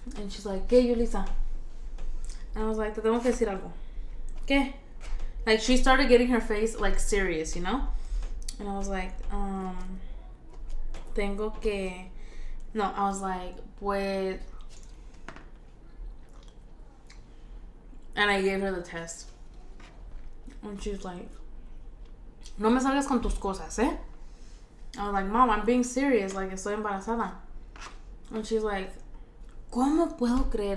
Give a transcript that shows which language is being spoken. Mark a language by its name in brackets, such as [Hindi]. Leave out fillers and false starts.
[English] And she's like, [Spanish] ¿Qué, Yulisa? [English] And I was like, [Spanish] te tengo que decir algo. ¿Qué? [English] Like, she started getting her face, like, serious, you know? And I was like, [Spanish] tengo que... [English] No, I was like, pues... And I gave her the test. And she's like, [Spanish] no me salgas con tus cosas, eh? [English] I was like, Mom, I'm being serious. Like, [Spanish] estoy embarazada. [English] And she's like, [Spanish] ¿cómo puedo creer?